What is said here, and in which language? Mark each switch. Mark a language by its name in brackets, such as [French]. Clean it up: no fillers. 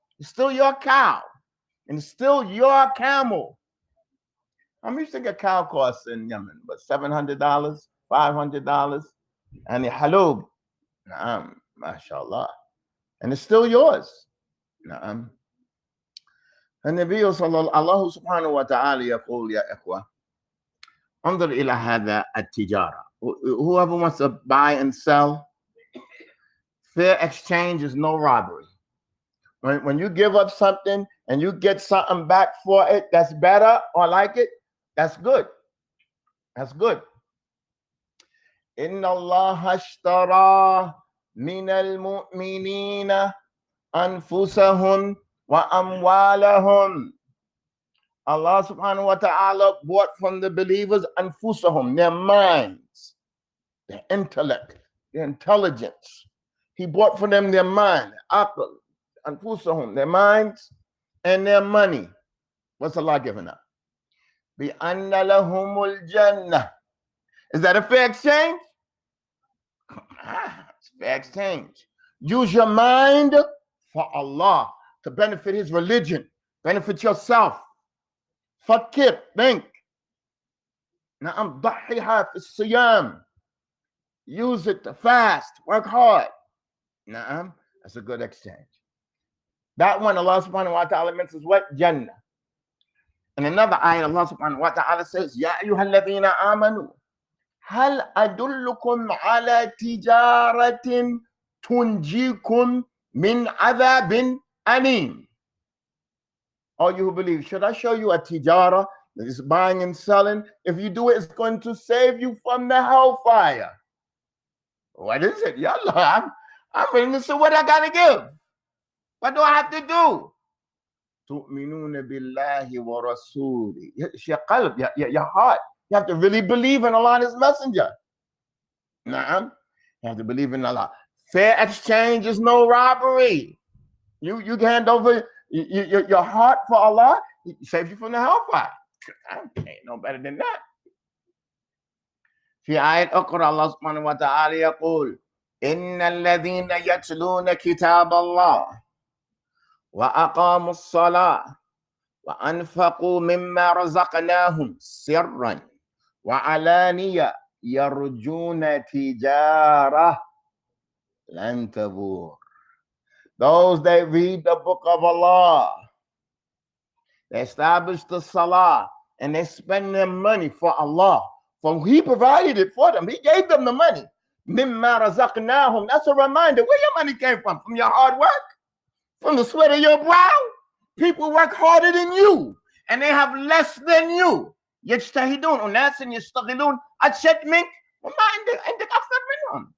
[English] It's still your cow, and it's still your camel. How much think a cow costs in Yemen? But $700, $500, and the halub, mashallah, and it's still yours. [Arabic] النبي صلى الله سبحانه وتعالى يقول يا إخوة انظر إلى هذا التجارة. [English] Whoever wants to buy and sell, fair exchange is no robbery. When you give up something and you get something back for it that's better or like it, that's good. That's good. [Arabic] إن الله اشترى من المؤمنين أنفسهم وأموالهم. [English] Allah subhanahu wa ta'ala bought from the believers anfusahum, their minds, their intellect, their intelligence. He bought for them their mind, aql, anfusahum, their minds and their money. What's Allah giving up? [Arabic] بِأَنَّ لَهُمُ الْجَنَّةِ. [English] Is that a fair exchange? It's a fair exchange. Use your mind for Allah to benefit His religion, benefit yourself. [Arabic] فكر, [English] think. [Arabic] نعم, ضحيها في الصيام. [English] Use it to fast, work hard. نعم, that's a good exchange. That one Allah subhanahu wa ta'ala mentions what? Jannah. In another ayah Allah subhanahu wa ta'ala says, [Arabic] يا أيها الذين آمنوا هل أدلكم على تجارة تنجيكم من عذاب أليم. [English] All you who believe, should I show you a tijara that is buying and selling? If you do it, it's going to save you from the hellfire. What is it? Yallah, I'm ready to say what I gotta give. What do I have to do? [Arabic] تؤمنون بالله ورسوله. [English] Your qalb, your heart. You have to really believe in Allah and His Messenger. Naam. You have to believe in Allah. Fair exchange is no robbery. You hand over your heart for Allah, He saves you from the hellfire. Ain't no better than that. [Arabic] في آية أخرى الله سبحانه وتعالى يقول إن الذين يتلون كتاب الله وأقاموا الصلاة وأنفقوا مما رزقناهم سرا وعلانية يرجون تجارة لن تبور. [English] Those that read the book of Allah, they establish the salah, and they spend their money for Allah. For He provided it for them. He gave them the money. [Arabic] مِمَّا رَزَقْنَاهُم. [English] That's a reminder. Where your money came from? From your hard work? From the sweat of your brow? People work harder than you, and they have less than you. [Arabic] يجتهدون وناس يشتغلون أشد منك وما عندك أكثر منهم.